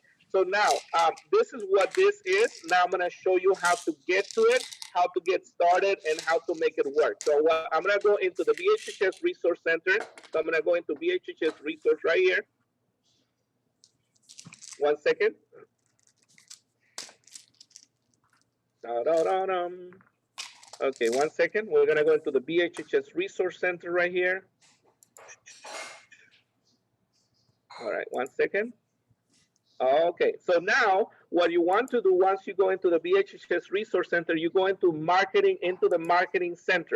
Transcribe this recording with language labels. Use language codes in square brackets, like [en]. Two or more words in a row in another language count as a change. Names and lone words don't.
[en] So now, this is what this is. Now I'm going to show you how to get to it, how to get started, and how to make it work. So I'm going to go into the BHHS Resource Center. So I'm going to go into BHHS Resource right here. 1 second. Da-da-da-dum. Okay, 1 second. We're going to go into the BHHS Resource Center right here. All right, 1 second. Okay, so now what you want to do once you go into the BHHS Resource Center, you go into the marketing center.